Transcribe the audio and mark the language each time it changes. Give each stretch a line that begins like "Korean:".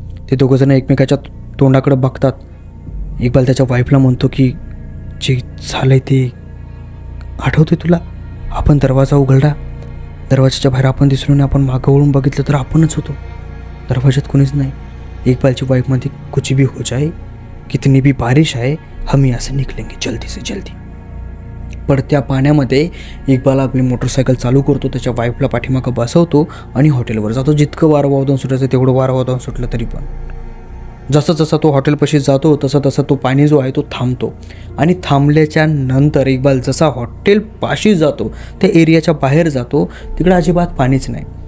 Marathi: ते दोघंजण एकमेकाच्या तोंडाकडे बघतात. इक्बाल त्याच्या वाईफला म्हणतो की जे झालंय ते आठवते तुला? आपण दरवाजा उघडला, दरवाजाच्या बाहेर आपण दिसलो आणि आपण मागं वळून बघितलं तर आपणच होतो, दरवाजात कोणीच नाही. इक्बालची वाईफ म्हणते
Hindi: कुछ भी हो जाए, कितनी भी बारिश आए, हम यहाँ से निकलेंगे जल्दी से जल्दी.
Marathi: पडत्या पाण्यामध्ये इक्बाल आपली मोटरसायकल चालू करतो, त्याच्या वाईफला पाठीमागं बसवतो आणि हॉटेलवर जातो. जितकं वारं वावदान सुटायचं तेवढं वारं वावदान सुटलं तरी पण जसं जसा तो हॉटेलपाशी जातो तसं तो पाणी जो आहे तो थांबतो. आणि थांबल्याच्या नंतर इक्बाल जसा हॉटेलपाशी जातो त्या एरियाच्या बाहेर जातो तिकडे अजिबात पाणीच नाही.